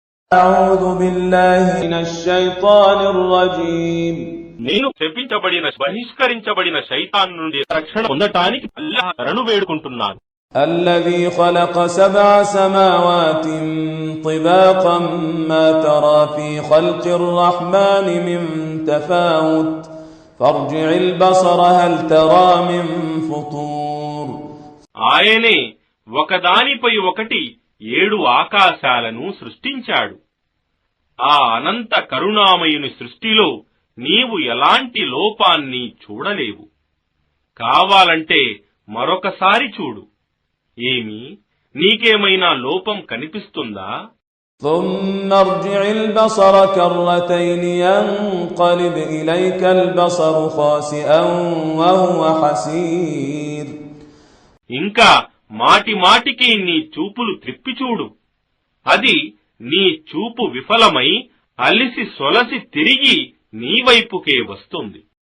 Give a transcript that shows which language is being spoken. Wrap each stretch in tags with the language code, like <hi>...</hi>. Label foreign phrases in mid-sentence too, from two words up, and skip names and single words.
<ar>أعوذ بالله من الشيطان الرجيم</ar> <te>నేను శపించబడిన బహిష్కరించబడిన శైతాన్ నుండి రక్షణ పొందటానికి అల్లాహ్ శరణు వేడుకుంటున్నాను.</te> <ar>الذي خلق 7 سماوات طباقا ما ترى في خلق الرحمن من تفاوت فارجع البصر هل ترى من فطور.</ar> <te>ఆయనే ఒకదానిపై ఒకటి 7 ఆకాశాలను సృష్టించాడు. ఆ అనంత కరుణామయుని సృష్టిలో నీవు ఎలాంటి లోపాన్ని చూడలేవు. కావాలంటే మరొకసారి చూడు. ఏమి నీకేమైనా లోపం కనిపిస్తుందా?</te> <ar>ثم ارجع البصر كرتين ينقلب إليك البصر خاسئا وهو حسير.</ar> <te>ఇంకా మాటి మాటికి నీ చూపులు త్రిప్పి చూడు. అది నీ చూపు విఫలమై అలిసి సొలసి తిరిగి నీ వైపుకే వస్తుంది.</te>